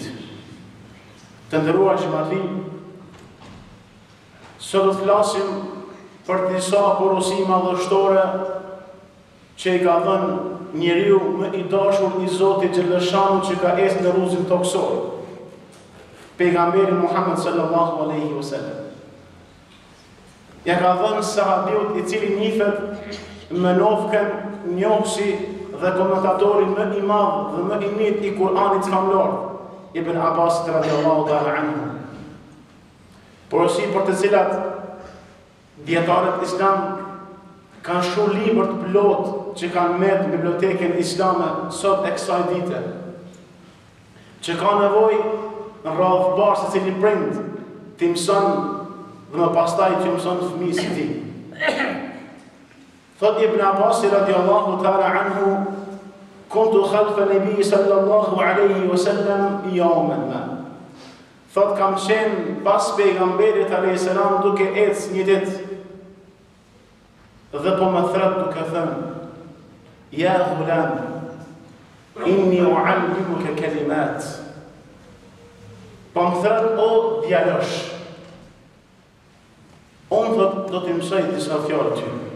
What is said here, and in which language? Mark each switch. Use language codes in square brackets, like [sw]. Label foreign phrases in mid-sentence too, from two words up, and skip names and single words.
[sq] Të nderuar xhamatli, sot do të flasim për disa porosi madhështore që i ka dhënë njeriu më i dashur i Zotit Xhelashanu që ka ecë në rrugën tokësor, pejgamberi Muhammed [ar] صلى الله عليه وسلم. [sq] Ja ka dhënë sahabiut i cili njihet me nofkën, njohësi dhe komentatori më i madh dhe më i mirë i Kur'anit famlar, [ar] ابن عباس رضي الله تعالى عنه. [sq] Porosi për të cilat dietarët islam kanë shumë libra të plot që kanë met në bibliotekën islame sot e kësaj dite, që ka nevojë në radhë barë se cili prind t'i mëson dhe më pastaj që mëson fëmijës e tij. Thot Ibn Abbas [ar] رضي الله تعالى عنه, كنت خلف النبي صلى الله عليه وسلم يوما ما. [sq] Thot kam qenë pas pejgamberit [ar] عليه السلام [sq] duke ecë një ditë dhe po më thret duke thënë: [ar] يا غلام، إني أعلمك كلمات. [sq] Po më thret, o djalosh, unë thot do t'i mësoj disa fjalë ty.